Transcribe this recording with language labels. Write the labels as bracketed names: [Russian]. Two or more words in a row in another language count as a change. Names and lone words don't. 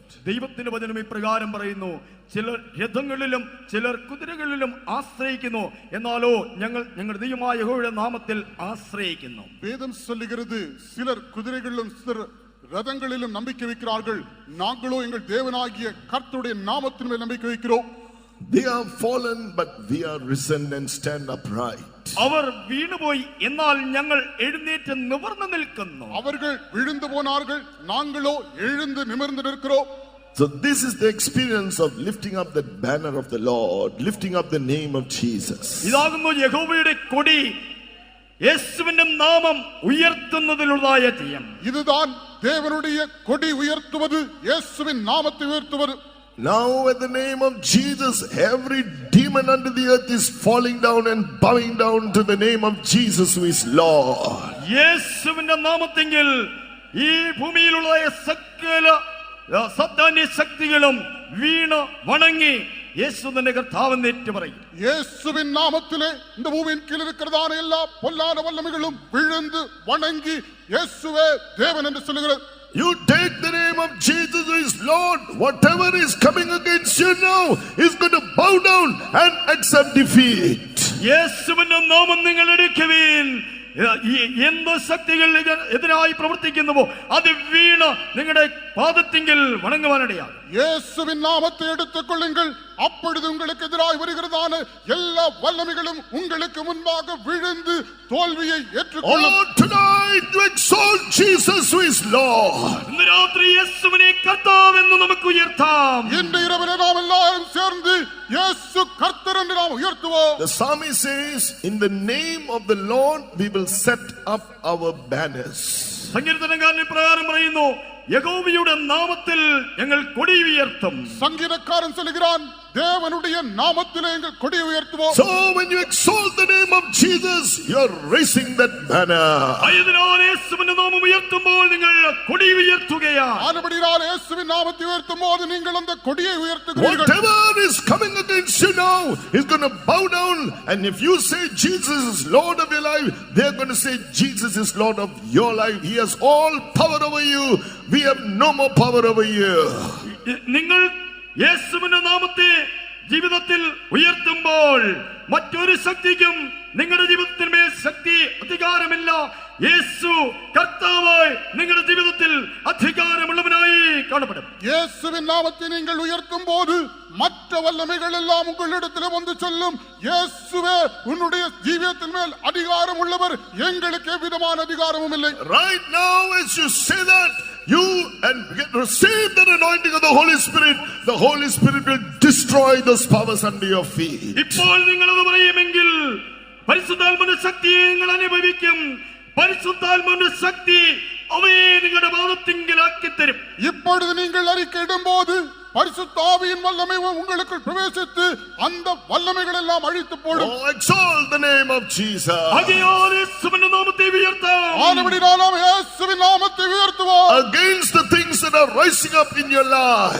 [Malayalam] ദൈവത്തിന്റെ വചനം ഇപ്രകാരം പറയുന്നു, ചിലർ രഥങ്ങളിലും ചിലർ കുതിരകളിലും ആശ്രയിക്കുന്നു, എന്നാലോ ഞങ്ങൾ ഞങ്ങളുടെ ദൈവമായ യഹോവയുടെ നാമത്തിൽ ആശ്രയിക്കുന്നു. [Tamil] வேதம் சொல்லுகிறது, சிலர் குதிரைகளிலும் சிலர் ரதங்களிலும் நம்பிக்கை வைக்கிறார்கள், நாங்களோ எங்கள் தேவனாகிய கர்த்தருடைய நாமத்தின் மேல் நம்பிக்கை வைக்கிறோம். [English] They are fallen, but we are risen and stand upright. [Malayalam] അവർ വീണുപോയി, എന്നാൽ ഞങ്ങൾ എഴുന്നേറ്റ് നിവർന്നു നിൽക്കുന്നു. [Tamil] அவர்கள் விழுந்து போனார்கள், நாங்களோ எழுந்து நிமிர்ந்து நிற்கிறோம். [English] So this is the experience of lifting up the banner of the Lord, lifting up the name of Jesus. [Malayalam] ഇതാകുന്നു യഹോവയുടെ കൊടി, യേശുവിന്റെ നാമം ഉയർത്തുന്നതിലുള്ളതായ ജയം. [Tamil] இதுதான் தேவனுடைய கொடி உயர்த்துவது, இயேசுவின் நாமத்தை உயர்த்துவது. [English] Now at the name of Jesus, every demon under the earth is falling down and bowing down to the name of Jesus who is Lord. [Malayalam] യേശുവിന്റെ നാമത്തിൽ ഈ ഭൂമിയിലുള്ള സകല സാത്താന്യ ശക്തികളും വീണ് വണങ്ങി യേശു തന്നെ കർത്താവെന്ന് ഏറ്റുപറയും. [Tamil] இயேசுவின் நாமத்திலே இந்த பூமியின் கீழ் இருக்கிறதான எல்லா பொல்லாத வல்லமைகளும் விழுந்து வணங்கி இயேசுவே தேவன் என்று சொல்லுகிறது. [English] You take the name of Jesus is Lord. Whatever is coming against you now is going to bow down and accept defeat. [Malayalam] യേശുവിന്റെ നാമം നിങ്ങൾ എടുക്കുവിൻ. എന്ത് ശക്തികൾ എതിരായി പ്രവർത്തിക്കുന്നുവോ അത് വീണ് നിങ്ങളുടെ പാദത്തിങ്കിൽ വണങ്ങുവാനിടയാകും. [Tamil] இயேசுவின் நாமத்தை எடுத்துக் கொள்ளுங்கள். அப்பொழுது உங்களுக்கு எதிராய் வருகிறதான எல்லா வல்லமைகளும் உங்களுக்கு முன்பாக விழுந்து தோல்வியை ஏற்றுக்கொள்ளும். [English] Oh, tonight to exalt Jesus who is Lord. [Malayalam] ഇന്ന് രാത്രി യേശുവിനെ കർത്താവെന്ന് നമുക്ക് ഉയർത്താം. [Tamil] இன்று இரவிலே நாம் எல்லாரும் சேர்ந்து இயேசு கர்த்தர் என்று நாம் உயர்த்துவோம். [English] The psalmist says, in the name of the Lord we will set up our banners. [Malayalam] സങ്കീർത്തനക്കാരൻ ഇപ്രകാരം പറയുന്നു, യഹോവയുടെ നാമത്തിൽ ഞങ്ങൾ കൊടി ഉയർത്തും. [Tamil] சங்கீதக்காரன் சொல்கிறான், தேவனுடைய நாமத்திலே எங்கள் கொடி உயர்த்துவோம். [English] So when you exalt the name of Jesus, you are raising that banner. [Malayalam] ആയതിനാൽ യേശുവിന്റെ നാമം ഉയർത്തുമ്പോൾ നിങ്ങൾ കൊടി ഉയർത്തുകയാണ്. [Tamil] ஆனபடியால் இயேசுவின் நாமத்தை உயர்த்தும்போது நீங்கள் அந்த கொடியை உயர்த்துகிறீர்கள். [English] Whatever is coming against you now is going to bow down, and if you say Jesus is Lord of your life, they are going to say Jesus is Lord of your life. He has all power over you. We have no more power over you. [Malayalam] നിങ്ങൾ യേശുവിന്റെ നാമത്തെ ജീവിതത്തിൽ ഉയർത്തുമ്പോൾ മറ്റൊരു ശക്തിക്കും നിങ്ങളുടെ ജീവിതത്തിന്മേൽ ശക്തി അധികാരമില്ല. യേശു കർത്താവായി നിങ്ങളുടെ ജീവിതത്തിൽ അധികാരമുള്ളവനായി കാണപ്പെടും. [Tamil] இயேசுவின் நாமத்தை நீங்கள் உயர்த்தும் போது மற்ற வல்லமைகள் எல்லாம் உங்களிடத்தில் வந்து சொல்லும், இயேசுவே உன்னுடைய ஜீவியத்தின் மேல் அதிகாரம் உள்ளவர், எங்களுக்கு எவ்விதமான அதிகாரமும் இல்லை. [English] Right now as you say that, you and receive the anointing of the Holy Spirit. The Holy Spirit will destroy those powers under your feet. [Malayalam] ഇപ്പോൾ നിങ്ങൾ അത് പറയുമെങ്കിൽ പരിശുദ്ധാത്മാവിന്റെ ശക്തിയെ നിങ്ങൾ അനുഭവിക്കും. പരിശുദ്ധാത്മാവിന്റെ ശക്തി അവയെ നിങ്ങളുടെ പാദത്തിങ്കലാക്കി തരും. [Tamil] இப்பொழுது நீங்கள் அறிக்கையிடும் போது பரிசுத்த ஆவியின் வல்லமை உங்களுக்குள் பிரவேசித்து அந்த வல்லமைகள் எல்லாம் அழித்து போடும். [English] Oh, exalt the name of Jesus. [Tamil] ஆகையால் இயேசுவின் நாமத்தை உயர்த்தாம். ஆனபடியால் நாம் இயேசுவின் நாமத்தை உயர்த்துவோம். [English] Against the things that are rising up in your life.